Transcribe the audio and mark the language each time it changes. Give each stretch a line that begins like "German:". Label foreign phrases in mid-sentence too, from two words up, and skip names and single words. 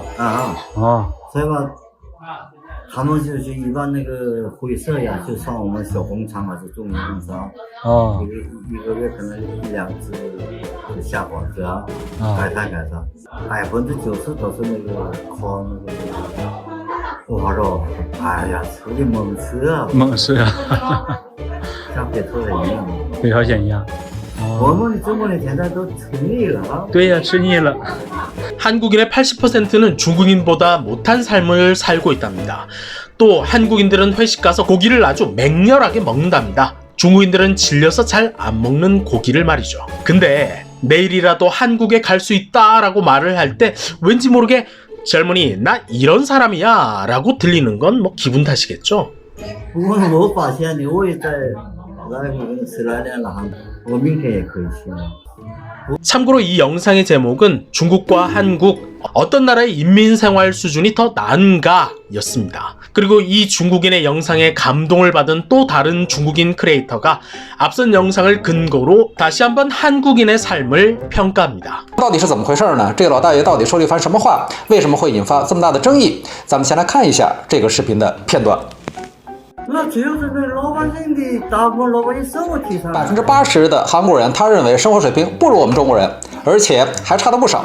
Chinese: 所以吧，他们就是一般那个灰色呀，就上我们小工厂啊，是种的工商，一个月可能1-2次就下馆子啊，改善，90%都是那个靠那个。我说，哎呀，出去猛吃啊！猛吃啊！像北朝鲜一样。北朝鲜一样。我们中国人现在都吃腻了啊。对呀，吃腻了。
Korean: 한국인의 80%는 중국인보다 못한 삶을 살고 있답니다. 또 한국인들은 회식 가서 고기를 아주 맹렬하게 먹는답니다. 중국인들은 질려서 잘 안 먹는 고기를 말이죠. 근데 내일이라도 한국에 갈 수 있다라고 말을 할 때 왠지 모르게 젊은이 나 이런 사람이야 라고 들리는 건 뭐 기분 탓이겠죠.
Chinese: 不过我发现呢，我也在来12年了，我明天也可以去了。
Korean: 참고로 이 영상의 제목은 중국과 한국 어떤 나라의 인민생활 수준이 더 나은가 였습니다. 그리고 이 중국인의 영상에 감동을 받은 또 다른 중국인 크리에이터가 앞선 영상을 근거로 다시 한번 한국인의 삶을 평가합니다.
Chinese: 到底是怎么回事呢？这个老大爷到底说了一番什么话？为什么会引发这么大的争议？咱们先来看一下这个视频的片段。那只有是对老百姓的大部分老百姓生活提升。 80%的韩国人他认为生活水平不如我们中国人，而且还差得不少。